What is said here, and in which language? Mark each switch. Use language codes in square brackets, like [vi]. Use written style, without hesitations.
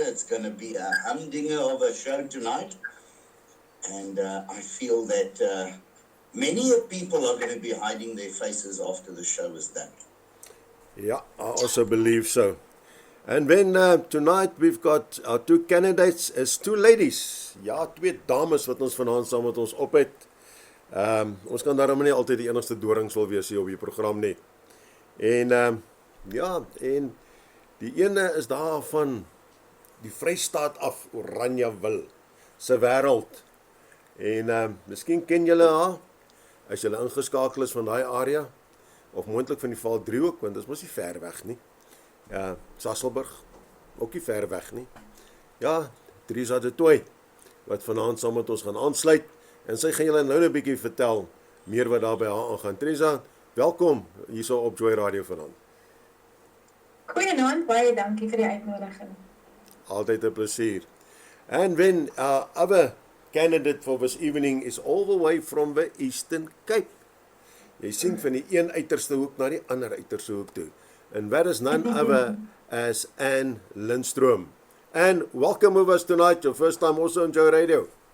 [en] It's going to be a humdinger of a show tonight. And I feel that many people are going to be hiding their faces after the show is done. Yeah, I also believe so. And then tonight we've got our two candidates as two ladies. [af] Ja, twee dames wat ons vanaand saam met ons op het. Ons kan daarom nie altyd die enigste dorings wil wees hier op die program nie. En ja, en die ene is daar van die Vrystaat af, Oranjewil se wêreld. En miskien ken julle haar as julle ingeskakel is van daai area, of moontlik van die Vaaldriehoek, want dit is mos nie ver weg nie. Ja, Sasolburg, ook nie ver weg nie. Ja, Teresa de Tooi, wat vanaand saam met ons gaan aansluit, en sy gaan julle nou 'n bietjie vertel meer wat daar by haar aangaan. Teresa, welkom hierso op Joy Radio vanaand. Goeienaand, baie dankie vir die uitnodiging. Altyd 'n plesier. [en] And then our other candidate for this evening is all the way from the Eastern Cape. [af] Jy sien van die een uiterste hoek na die ander uiterste hoek toe. [en] And that is none other as Anne Lindstrom. Anne, welcome with us tonight, your first time also on Joy Radio.